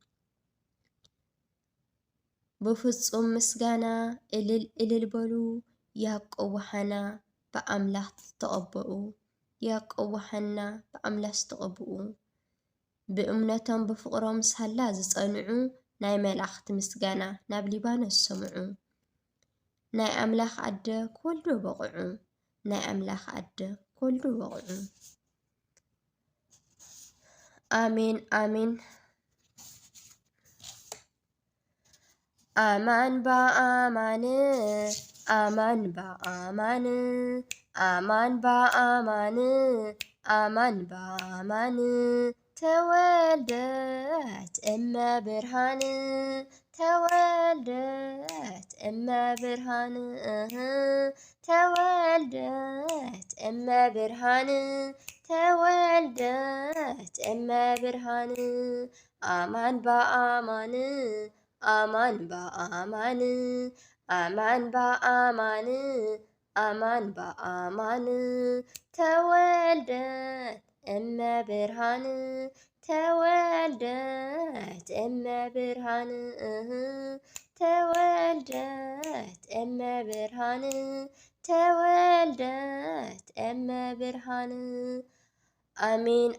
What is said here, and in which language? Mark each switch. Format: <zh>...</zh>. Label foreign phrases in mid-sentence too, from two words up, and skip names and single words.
<ti>ብፍጹም ምስጋና እልል እልል በሉ ያዕቆብ ወሃና ብኣምላኽ ተቐብኡ ያዕቆብ ወሃና ብኣምላኽ ዝተቐብኡ። ብእምነቶም ብፍቕሮም ሳላ ዝጸንዑ ናይ መላእኽቲ ምስጋና ናብ ሊባኖስ ሰምዑ። ናይ ኣምላኽ ኣደ ክወልዱ በቕዑ ናይ ኣምላኽ ኣደ ክወልዱ በቕዑ። ኣሜን ኣሜን።</ti> <gez>አማን በአማን አማን በአማን አማን በአማን አማን በአማን ተወልደት እመ ብርሃን ተወልደት እመ ብርሃን ተወልደት እመ ብርሃን ተወልደት እመ ብርሃን አማን በአማን አማን በአማን አማን በአማን አማን በአማን ተወልደት እመ ብርሃን ተወልደት እመ ብርሃን ተወልደት እመ ብርሃን ተወልደት እመ ብርሃን አሜን</gez>